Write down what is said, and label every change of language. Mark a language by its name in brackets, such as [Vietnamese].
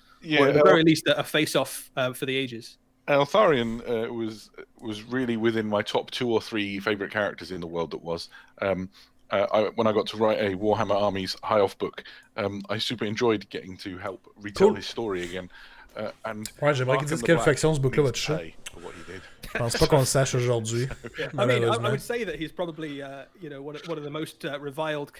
[English] Yeah, or at the very least a face-off for the ages. Altharion was really within my top 2 or 3 favourite characters in the world that was. When I got to write a Warhammer Armies High Off book, I super enjoyed getting to help retell his story again. [French] Ouais, j'aimerais qu'ils disent quelle faction ce book-là va toucher. [English] for what he did. [French] Je pense pas qu'on le sache aujourd'hui, [English] I [French] malheureusement. [English] would say that he's probably, one of the most reviled